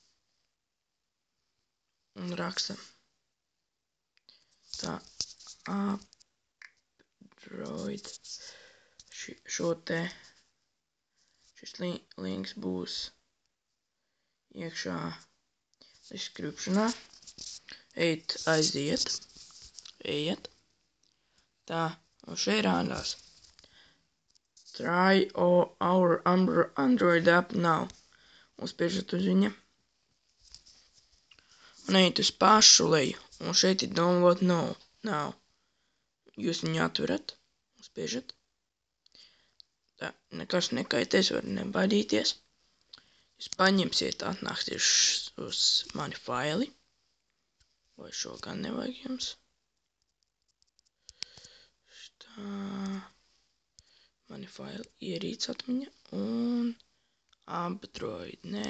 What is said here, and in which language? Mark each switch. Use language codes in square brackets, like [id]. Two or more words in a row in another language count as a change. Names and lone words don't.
[lv] Un rakstam tā Android šo te šis links būs iekšā descriptionā. Ejiet tā, un šeit rādās [en] try our Android app now. [lv] Uzspiežat uz viņa un ejiet uz pašu leju, un šeit ir [en] download now. [lv] Jūs viņu atverat, uzspiežat. Tā, nekas nekaitēs, var nebaidīties. Jūs paņemsiet, atnāksiet uz mani faili. Vai šo gan nevajag jums. Tā, mani faili ierīc atmiņa un Android, nē.